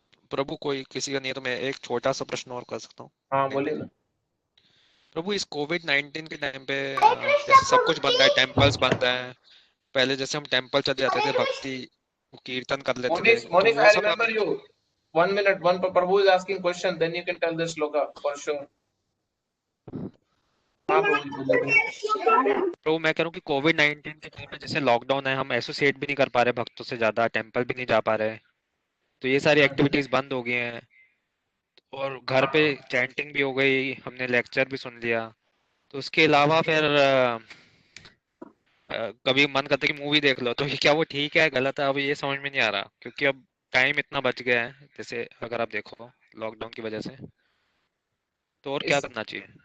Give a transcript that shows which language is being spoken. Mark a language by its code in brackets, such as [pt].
[hi] प्रभु कोई किसी का नहीं है तो मैं एक छोटा सा प्रश्न और कर सकता हूँ? हाँ बोलिए ना। प्रभु इस कोविड-19 के टाइम पे जैसे सब कुछ बंद है, टेम्पल्स बंद है, पहले जैसे हम टेम्पल चले जाते थे, भक्ति कीर्तन कर लेते थे, तो [en] Monish, [hi] वो [en] I [hi] सब [en] remember you. 1 minute, one Prabhu is asking question, then you can tell the shloka for sure. [hi] हाँ बोलिए। तो मैं कह रहा हूँ कि कोविड-19 के टाइम पे जैसे लॉकडाउन है, हम एसोसिएट भी नहीं कर पा रहे भक्तों से ज्यादा, टेम्पल भी नहीं जा पा रहे, तो ये सारी एक्टिविटीज बंद हो गई हैं और घर पे चैंटिंग भी हो गई, हमने लेक्चर भी सुन लिया। तो उसके अलावा फिर कभी मन करता है कि मूवी देख लो, तो ये क्या वो ठीक है गलत है, अब ये समझ में नहीं आ रहा, क्योंकि अब टाइम इतना बच गया है जैसे अगर आप देखो लॉकडाउन की वजह से, तो और क्या करना चाहिए?